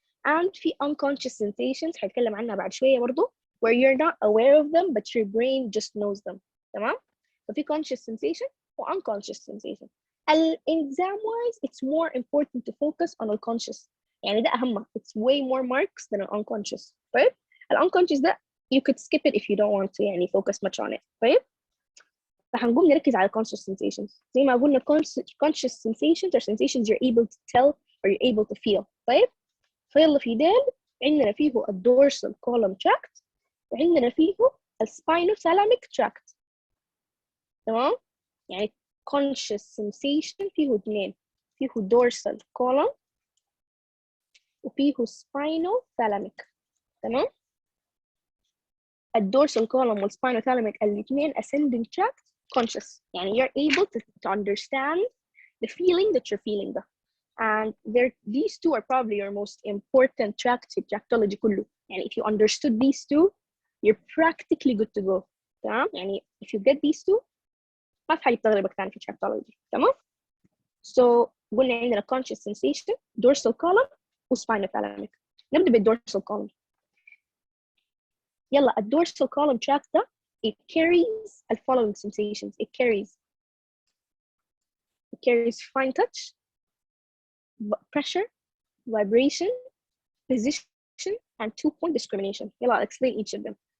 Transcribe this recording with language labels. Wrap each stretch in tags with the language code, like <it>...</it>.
<en>And في unconscious sensations</en> <ar>هنتكلم عنها بعد شوية برضو,</ar> <en>where you're not aware of them but your brain just knows them.</en> <ar>تمام؟ ففي</ar> <en>conscious sensation or unconscious sensation. Exam wise, it's more important to focus on unconscious.</en> <ar>يعني ده أهم.</ar> <en>It's way more marks than an unconscious, right? unconscious ده you could skip it if you don't want to</en> <ar>يعني</ar> <en>focus much on it.</en> <ar>طيب فهنقوم نركز على conscious sensations. زي ما قلنا</ar> <en>conscious sensations are sensations you're able to tell or you're able to feel.</en> <ar>طيب فيلا في ديل عندنا فيه الdorsal column tract وعندنا فيه الspinothalamic tract. تمام؟ يعني conscious sensation فيه اثنين، فيه dorsal column وفيه spinothalamic. تمام؟ الdorsal column والspinothalamic الاثنين ascending tract conscious. يعني</ar> <en>you're able to understand the feeling that you're feeling ده. And these two are probably your most important tracts في tractology</en> <ar>كله. يعني</ar> <en>if you understood these two you're practically good to go.</en> <ar>تمام؟ يعني</ar> <en>if you get these two</en> <ar>ما في حاجة تغلبك ثاني في tractology. تمام؟</ar> <en>So</en> <ar>قلنا عندنا conscious sensation dorsal column وspinothalamic. نبدأ بالdorsal column. يلا</ar> <en>الdorsal column tract ده it carries the following sensations. It carries fine touch, pressure, vibration, position, and 2-point discrimination.</en> <ar>يلا</ar> <en>I'll explain each of them.</en>